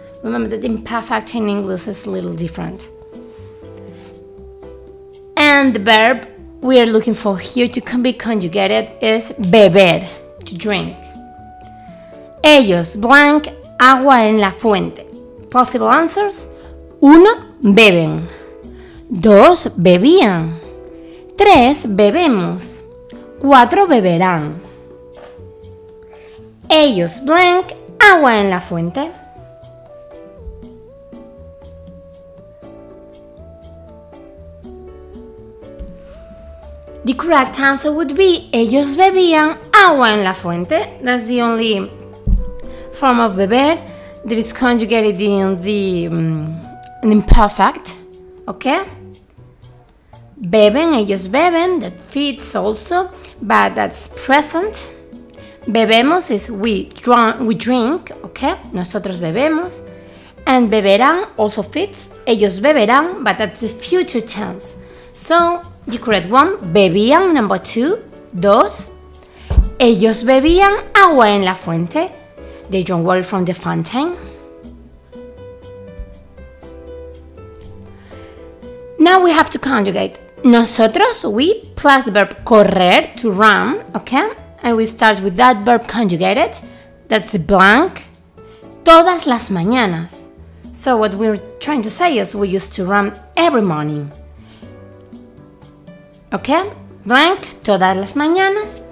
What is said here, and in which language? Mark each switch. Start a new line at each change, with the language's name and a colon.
English: Remember that imperfect in English is a little different. And the verb we are looking for here to be conjugated is beber, to drink.
Spanish: Ellos blank agua en la fuente.
English: Possible answers:
Spanish: 1. Beben. 2. Bebían. 3. Bebemos. 4. Beberán. Ellos blank agua en la fuente.
English: The correct answer would be
Spanish: ellos bebían agua en la fuente.
English: That's the only form of beber that is conjugated in the imperfect. Okay? Beben,
Spanish: ellos beben,
English: that fits also, but that's present. Bebemos is we drink, okay?
Spanish: Nosotros bebemos. And beberán
English: also fits.
Spanish: Ellos beberán,
English: but that's the future tense. So, the correct one, bebían, number 2. 2.
Spanish: Ellos bebían agua en la fuente.
English: They drank water from the fountain. Now we have to conjugate. Nosotros, we, plus the verb correr, to run, okay? And we start with that verb conjugated. That's the blank.
Spanish: Todas las mañanas.
English: So what we're trying to say is we used to run every morning. Okay?
Spanish: Blank, todas las mañanas.